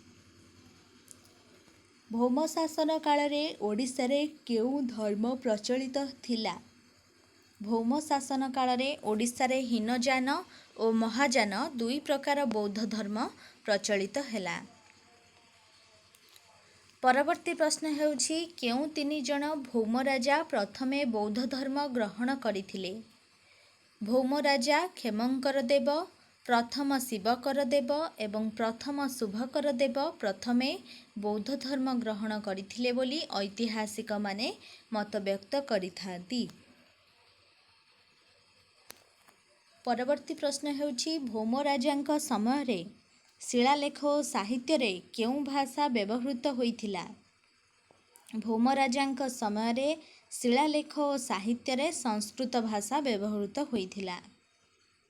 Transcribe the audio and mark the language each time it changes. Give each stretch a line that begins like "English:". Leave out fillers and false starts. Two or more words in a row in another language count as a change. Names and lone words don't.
Odia: ଭୌମ ଶାସନ କାଳ ରେ ଓଡ଼ିଶା ରେ କେଉ ଧର୍ମ ପ୍ରଚଳିତ ଥିଲା। ଭୌମ ଶାସନ କାଳ ରେ ଓଡ଼ିଶା ରେ ହୀନଯାନ ଔର ମହାଯାନ 2 ପ୍ରକାର ବୌଦ୍ଧ ଧର୍ମ ପ୍ରଚଳିତ ହେଲା। ପରବର୍ତ୍ତୀ ପ୍ରଶ୍ନ ହେଉଛି କେଉ 3 ଜଣ ଭୌମ ରାଜା ପ୍ରଥମେ ବୌଦ୍ଧ ଧର୍ମ ଗ୍ରହଣ କରିଥିଲେ। ଭୌମ ରାଜା କ୍ଷେମଙ୍କର ଦେବ, ପ୍ରଥମ ଶିବକର ଦେବ ଏବଂ ପ୍ରଥମ ଶୁଭକର ଦେବ ପ୍ରଥମେ ବୌଦ୍ଧ ଧର୍ମ ଗ୍ରହଣ କରିଥିଲେ ବୋଲି ଐତିହାସିକ ମାନେ ମତ ବ୍ୟକ୍ତ କରିଥାନ୍ତି। ପରବର୍ତ୍ତୀ ପ୍ରଶ୍ନ ହେଉଛି ଭୌମ ରାଜାଙ୍କ ସମୟ ରେ ଶିଳାଲେଖ ଔର ସାହିତ୍ୟ ରେ କେଉ ଭାଷା ବ୍ୟବହୃତ ହୋଇଥିଲା। ଭୌମ ରାଜାଙ୍କ ସମୟ ରେ ଶିଳାଲେଖ ଔର ସାହିତ୍ୟ ରେ ସଂସ୍କୃତ ଭାଷା ବ୍ୟବହୃତ ହୋଇଥିଲା।